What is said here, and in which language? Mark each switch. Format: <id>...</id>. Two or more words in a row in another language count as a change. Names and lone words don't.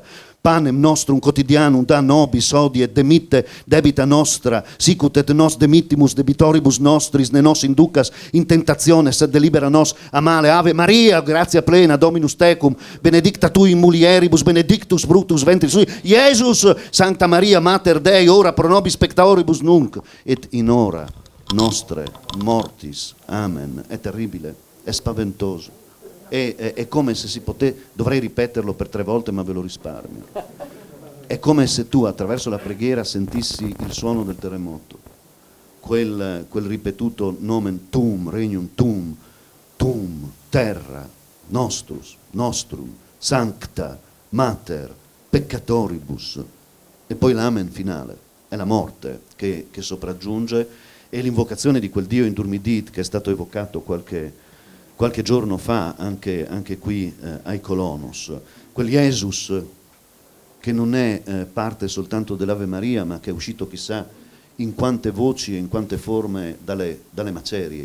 <la>Panem nostrum quotidianum da nobis hodie, et demitte debita nostra, sicut et nos demittimus debitoribus nostris, ne nos inducas in tentazione, sed delibera nos a male. Ave Maria, gratia plena, Dominus tecum, benedicta tu in mulieribus, benedictus fructus ventris tui, Iesus. Sancta Maria, Mater Dei, ora pro nobis peccatoribus nunc, et in hora nostre mortis. Amen.</la> <it>È terribile, è spaventoso. È come se si dovrei ripeterlo per 3 volte, ma ve lo risparmio. È come se tu attraverso la preghiera sentissi il suono del terremoto, quel ripetuto</it> <la>nomen tuum, regnum tuum, tuum, terra, nostrum, sancta, mater, peccatoribus,</la> <it>e poi l'amen finale, è la morte che sopraggiunge, e l'invocazione di quel Dio indurmidit che è stato evocato qualche giorno fa anche qui ai Colonos, quel Jesus che non è parte soltanto dell'Ave Maria, ma che è uscito chissà in quante voci e in quante forme dalle macerie.</it>